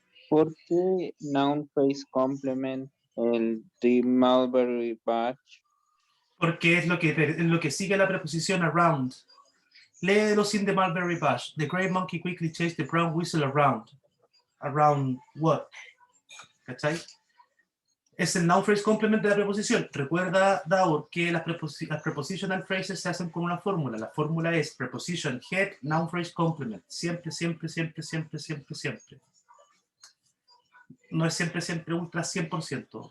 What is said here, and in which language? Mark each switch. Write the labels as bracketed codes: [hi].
[es] ¿Por qué noun phrase complement el the mulberry bush? Porque es lo que sigue la preposición around. Léelo sin [en] the mulberry bush. The gray monkey quickly chased the brown weasel around. Around what? [es] ¿Cachai? Es el noun phrase complement de la preposición. Recuerda, Daur, que las prepositional phrases se hacen con una fórmula. La fórmula es [en] preposition head, noun phrase complement. [es] Siempre, siempre, siempre, siempre, siempre, siempre. No es siempre, siempre ultra 100%.